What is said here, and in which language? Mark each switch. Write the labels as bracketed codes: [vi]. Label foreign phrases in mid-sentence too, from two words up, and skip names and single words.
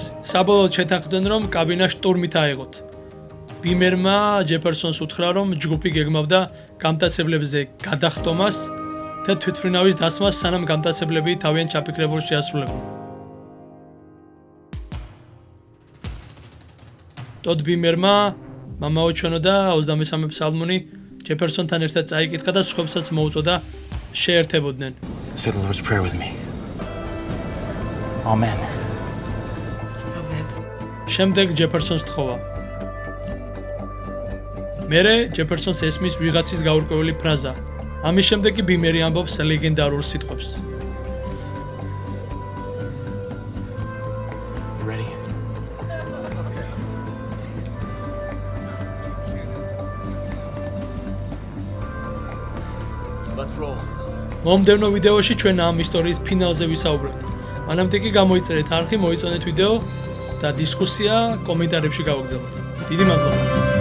[ka] საბოლოოდ შეთანხმდნენ, რომ კაბინა შტურმით აეღოთ. ბიმერმა ჯეფერსონს უთხრა, რომ ჯგუფი გეგმავდა გამტაცებლებზე გადახტომას და თვითმფრინავის დასმას, სანამ გამტაცებლები თავიანთ ჩაფიქრებულს შეასრულებდნენ. ტოდ ბიმერმა მამაოჩვენო და 23 სალმონი ჯეფერსონთან ერთად წაიკითხა და სხვებსაც მოუწოდა შეერთებოდნენ. [en] Say the Lord's Prayer with me. Amen. [ka] შემდეგ ჯეფერსონს თხოვა. მერე ჯეფერსონს ესმის ვიღაცის გაურკვეველი ფრაზა. ამის შემდეგ კი ბიმერი ამბობს ლეგენდარულ სიტყვებს. [en] Ready? Let's roll. [ka] მომდევნო ვიდეოში ჩვენ ამ ისტორიის ფინალზე ვისაუბრებთ. მანამდე კი გამოიწერეთ არხი, მოიწონეთ ვიდეო და დისკუსია კომენტარებში გავაგზავნოთ. დიდი მადლობა.